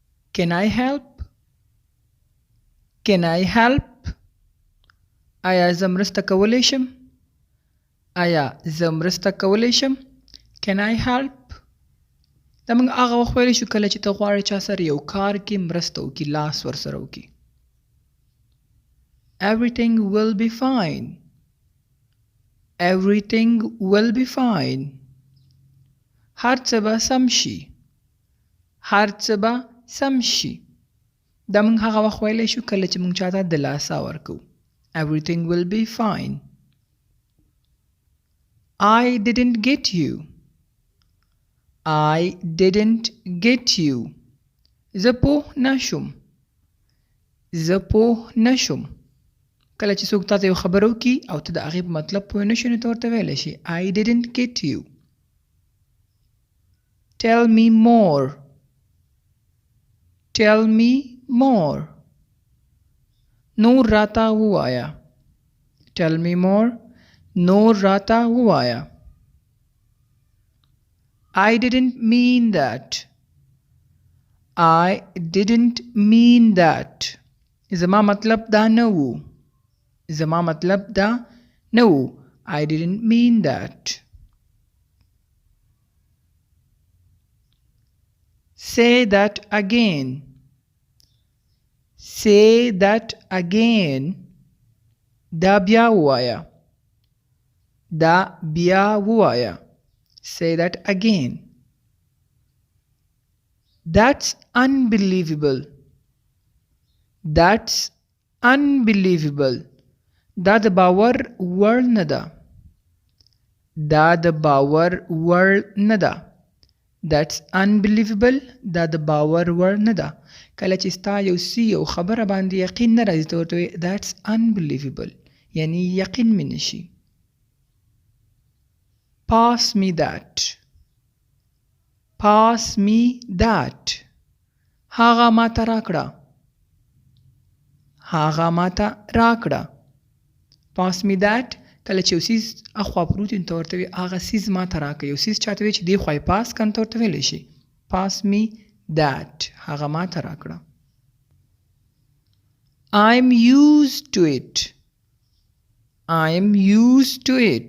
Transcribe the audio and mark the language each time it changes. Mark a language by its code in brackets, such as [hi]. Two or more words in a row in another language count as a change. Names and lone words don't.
[en] Can I help? Can I help? [ps] آیا زه مرسته کولی شم؟ آیا زه مرسته کولی شم؟ [en] Can I help? [ps] دا موږ هغه وخت ویلی شو کله چې ته غواړې چا سره یو کار کې مرسته وکړي، لاس ورسره وکړي. [en] Everything will be fine. Everything will be fine. [ps] هر څه به سم شي. هر څه به سم شي. دا موږ هغه وخت ویلی شو کله چې موږ چاته دلاسا ورکو. [en] Everything will be fine. I didn't get you. I didn't get you. [ps] زه پوه نشم. زه پوه نشم. کله چې څوک تاته یو خبره وکړي او ته د هغې په مطلب پوه نه شې نو ته ورته ویلی شي [en] I didn't get you. Tell me more. Tell me more. [ps] نور راته ووایه. [en] Tell me more. [ps] نور راته ووایه. [en] I didn't mean that. I didn't mean that. [ps] زما مطلب دا نه و. زما مطلب دا نه و. [en] I didn't mean that. Say that again. Say that again. [ps] دا بیا ووایه. دا بیا ووایه. [en] Say that again. That's unbelievable. That's unbelievable. [ps] دا د باور وړ نه ده. دا د باور وړ نه ده. That's unbelievable. دا د باور وړ نه ده. کله چې ستا یو څه یو خبره باندې یقین نه راځي ته ورته وایې [en] That's unbelievable. [ps] یعنی یقین مې نشي. [en] Pass me that. Pass me that. [ps] هغه ماته راکړه. هغه ماته راکړه. [en] Pass me that. [ps] کله چې یو څیز اخوا پروت وي نو ته ورته وایې هغه څیز ماته راکړه. یو څیز چاته وایې چې دې خوا یې پاس کړه نو ته ورته ویلی شي [en] Pass me that. [ps] هغه ماته راکړه. [en] I'm used to it. I'm used to it.